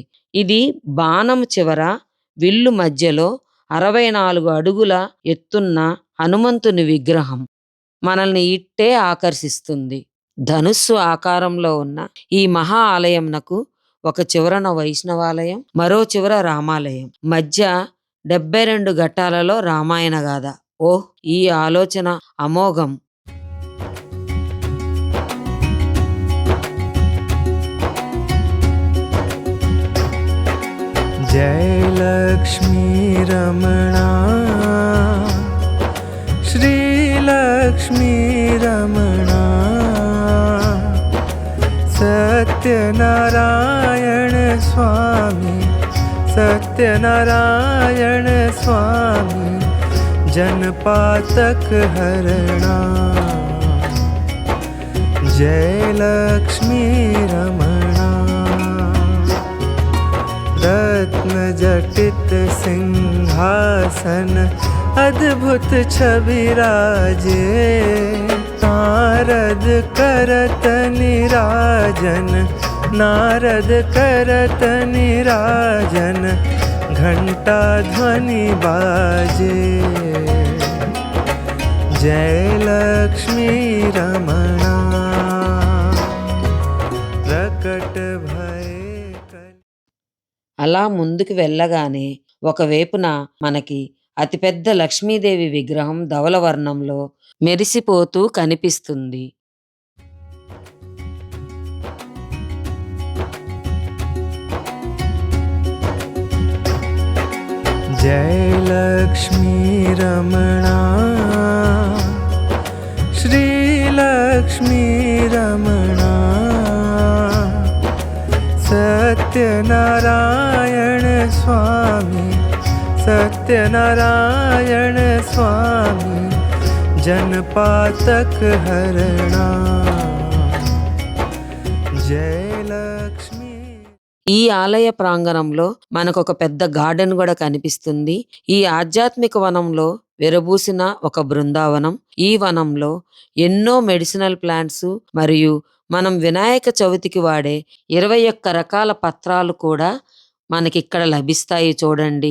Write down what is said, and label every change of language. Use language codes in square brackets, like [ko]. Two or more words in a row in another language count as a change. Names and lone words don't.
[te] ఇది బాణం చివర విల్లు మధ్యలో 64 అడుగుల ఎత్తున్న హనుమంతుని విగ్రహం మనల్ని ఇట్టే ఆకర్షిస్తుంది. ధనుస్సు ఆకారంలో ఉన్న ఈ మహా ఆలయంనకు ఒక చివరన వైష్ణవాలయం, మరో చివర రామాలయం, మధ్య 72 ఘట్టాలలో రామాయణ గాథ. ఓహ్! ఈ ఆలోచన అమోఘం. [hi] जय लक्ष्मी रमणा श्री लक्ष्मी रमणा सत्यनारायण स्वामी सत्यनारायण स्वामी जनपातक हरणा जय लक्ष्मी रमणा रत्न जटित सिंहासन अद्भुत छवि राजे नारद करत निराजन नारद करत निराजन घंटा ध्वनि बाजे जय लक्ष्मी रमणा प्रकट भय [te] అలా ముందుకు వెళ్ళగానే ఒకవైపున మనకి అతిపెద్ద లక్ష్మీదేవి విగ్రహం ధవలవర్ణంలో మెరిసిపోతూ కనిపిస్తుంది. [hi] जय लक्ष्मी रमणा श्री लक्ष्मी रमणा सत्यनारायण स्वामी सत्यनारायण स्वामी जनपातक हरणा जय लक्ष्मी [te] ఈ ఆలయ ప్రాంగణంలో మనకు ఒక పెద్ద గార్డెన్ కూడా కనిపిస్తుంది. ఈ ఆధ్యాత్మిక వనంలో విరబూసిన ఒక బృందావనం. ఈ వనంలో ఎన్నో [en] medicinal plants [te] మరియు మనం వినాయక చవితికి వాడే 21 రకాల పత్రాలు కూడా మనకిక్కడ లభిస్తాయి చూడండి.